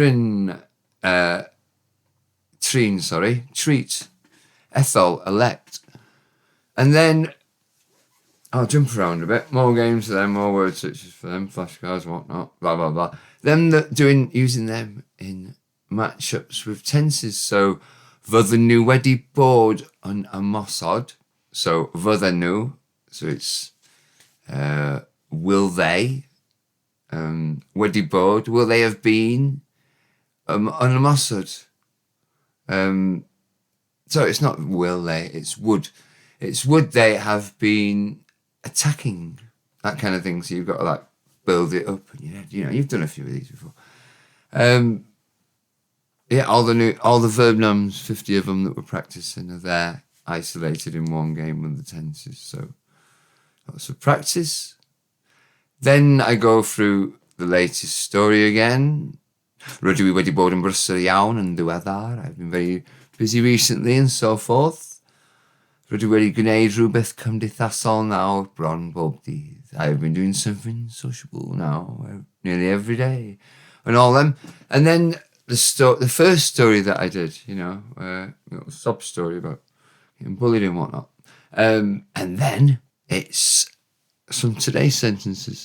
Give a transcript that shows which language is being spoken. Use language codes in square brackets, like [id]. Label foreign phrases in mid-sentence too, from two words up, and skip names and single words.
[en] Treat, ethol, elect. And then I'll jump around a bit. More games for them, more word searches for them, flashcards, whatnot, blah, blah, blah. Then using them in matchups with tenses. So, [cy] fydden nhw wedi bod yn ymosod. So, fydden nhw. [en] So it's will they. [cy] Wedi bod. [en] Will they have been [cy] yn ymosod. [en] So it's not will they, it's would. It's would they have been attacking, that kind of thing. So you've got to like build it up, and you've done a few of these before. All the verb nouns, 50 of them that we're practicing, are there isolated in one game with the tenses. So lots of practice. Then I go through the latest story again. [cy] Rydw I wedi bod yn brysur iawn yn ddiweddar. [en] I've been very busy recently and so forth. [cy] Rydw I wedi gwneud rhywbeth cymdeithasol nawr bron bob dydd. [en] I've been doing something sociable now nearly every day. And all them. And then the first story that I did, little sob story about getting bullied and whatnot. And then it's some today's sentences.